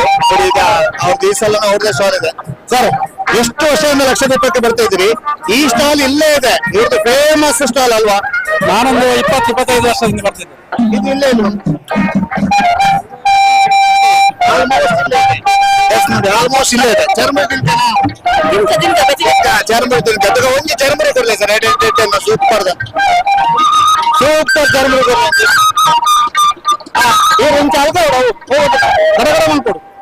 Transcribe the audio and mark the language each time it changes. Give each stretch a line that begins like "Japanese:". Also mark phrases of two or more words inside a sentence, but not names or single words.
Kannada: ಈಗ ಅವ್ರದ್ದು ಈ ಸಲ ಅವ್ರದ್ದೇ ಸ್ಟಾಲ್ ಇದೆ. ಸರ್, ಎಷ್ಟು ವರ್ಷದಿಂದ ಲಕ್ಷದೀಪಕ್ಕೆ ಬರ್ತಾ ಇದ್ದೀರಿ? ಈ ಸ್ಟಾಲ್ ಇಲ್ಲೇ ಇದೆ, ಇವ್ರದ್ದು ಫೇಮಸ್ ಸ್ಟಾಲ್ ಅಲ್ವಾ? ನಾನೊಂದು 20-25 ವರ್ಷದಿಂದ ಬರ್ತಿದ್ದೆ. ಇದು ಇಲ್ಲೇ ಇಲ್ಲ ಆಲ್ಮೋಸ್ಟ್ ಇಲ್ಲೇ ಇದೆ.
Tulu: ಚರ್ಮುರಿ ಚರ್ಮುರಿ ತಿನ್ಕ ಒಂಜಿ ಚರ್ಮುರಿ ಕೊಡ್ಲಿ ಸರ್.
Kannada: ಸೂಪರ್ ಸೂಪರ್ ಚರ್ಮುರಿ ಕೊಡ್ಲಿ. ಒಂಚ ಅಲ್ಕ ಬರಬರ ಮಾಡ್ಕೊಡು.